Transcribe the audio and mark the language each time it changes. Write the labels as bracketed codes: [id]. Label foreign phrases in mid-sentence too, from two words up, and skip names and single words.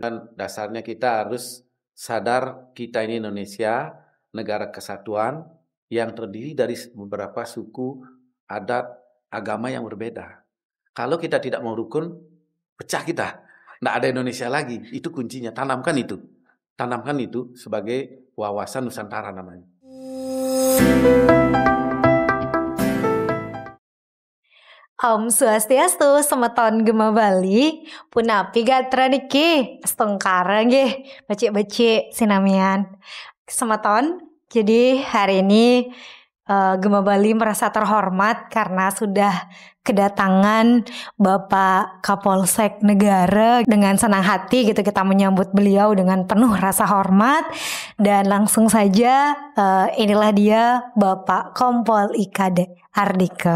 [id] Dan dasarnya kita harus sadar kita ini Indonesia, negara kesatuan yang terdiri dari beberapa suku, adat, agama yang berbeda. Kalau kita tidak mau rukun, pecah kita. Tidak ada Indonesia lagi. Itu kuncinya. Tanamkan itu. Tanamkan itu sebagai wawasan Nusantara namanya. [ban] Om Swastiastu, semeton Gema Bali, punapi gatra niki, setengkara nggih, becik-becik sinamian. Semeton, [id] jadi hari ini Gema Bali merasa terhormat karena sudah kedatangan Bapak Kapolsek Negara. Dengan senang hati gitu kita menyambut beliau dengan penuh rasa hormat. Dan langsung saja inilah dia Bapak Kompol IKD Ardika.